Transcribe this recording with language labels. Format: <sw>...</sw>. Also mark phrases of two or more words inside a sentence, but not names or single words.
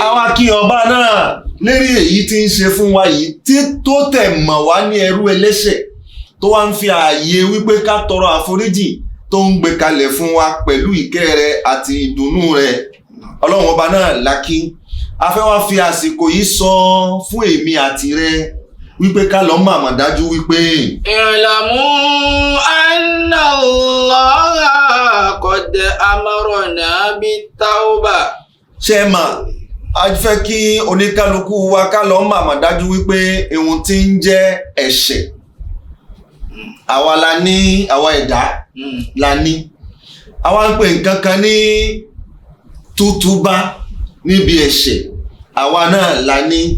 <yo>Àwa kí ọba náà lérí èyí tí ń ṣe fún wa yìí tí tó tẹ̀ mọ̀ wá ní ẹrú ẹlẹ́ṣẹ̀ tó wá ń fi ààyè wípé ká tọrọ àforíjì tó ń gbé kalẹ̀ fún wa pẹ̀lú ìkẹ́ rẹ̀ àti ìdùnnú rẹ̀. Ọlọ́run ọba náà lákì a fẹ́ wá fi àsìkò yìí sọ fún èmi àti rẹ wípé ká lọ mọ̀ àmọ̀dájú wípé.</yo> <ar>اعلموا أن الله قد أمرنا بالتوبة.</ar> <yo>Ṣé mà a fẹ́ kí oníkálukú wa ká lọ mọ̀ àmọ̀dájú wípé ohun tí ń jẹ́ ẹ̀ṣẹ̀ àwa la ní, àwa ẹ̀dá la ní. Àwa ń pè nǹkan kan ní tútúbá níbi ẹ̀ṣẹ̀, àwa náà la ní.</yo>